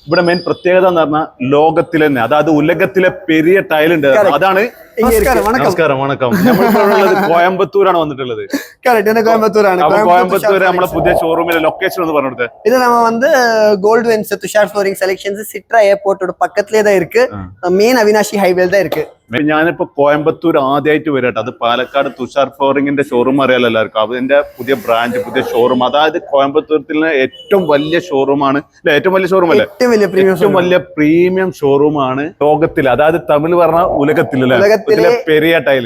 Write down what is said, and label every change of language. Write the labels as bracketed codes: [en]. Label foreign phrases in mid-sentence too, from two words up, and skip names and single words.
[ml] ഇവിടെ മെയിൻ പ്രത്യേകത എന്ന് പറഞ്ഞാൽ ലോകത്തിലെ തന്നെ, അതായത് ഉലകത്തിലെ പെരിയ ടൈലുണ്ട്. അതാണ്. നമസ്കാരം, വണക്കം. നമ്മളിപ്പോഴുള്ളത് കോയമ്പത്തൂരാണ് വന്നിട്ടുള്ളത്. കോയമ്പത്തൂരാണ്. കോയമ്പത്തൂർ നമ്മളെ പുതിയ ഷോറൂമിലെ ലൊക്കേഷൻ ഒന്ന് പറഞ്ഞു കൊടുത്തേ. [ta] இது நம்ம வந்து கோல்டு வென்ஸ் துஷார் ஃப்ளோரிங் செலக்ஷன்ஸ் சிட்ரா ஏர்போர்ட்டோட பக்கத்துலயே தான் இருக்கு. மெயின் அவினாஷி ஹைவேல தான் இருக்கு. [ml] ഞാനിപ്പോ കോയമ്പത്തൂർ ആദ്യമായിട്ട് വരട്ടെ. അത് പാലക്കാട് തുഷാർ ഫ്ലോറിംഗിന്റെ ഷോറൂം അറിയാലോ എല്ലാവർക്കും. അതിന്റെ പുതിയ ബ്രാഞ്ച്, പുതിയ ഷോറൂം. അതായത് കോയമ്പത്തൂരിലെ ഏറ്റവും വലിയ ഷോറൂമാണ്, ഏറ്റവും വലിയ ഷോറൂം അല്ലേ, ഏറ്റവും വലിയ പ്രീമിയം ഷോറൂമാണ് ലോകത്തില്. അതായത് തമിഴ് പറഞ്ഞ ഉലകത്തിലെ പെരിയ ടൈല്.